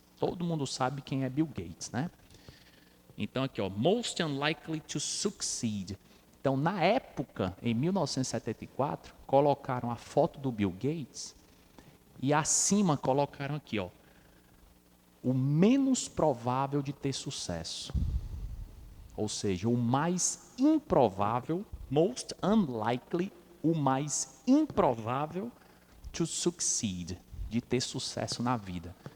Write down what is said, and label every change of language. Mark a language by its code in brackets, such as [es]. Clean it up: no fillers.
[pt] Todo mundo sabe quem é Bill Gates, né? Então, aqui, ó. [en] Most unlikely to succeed. [pt] Então, na época, em 1974, colocaram a foto do Bill Gates e acima colocaram aqui, ó, o menos provável de ter sucesso. Ou seja, o mais improvável, [en] most unlikely, [pt] o mais improvável [en] to succeed, [pt] de ter sucesso na vida.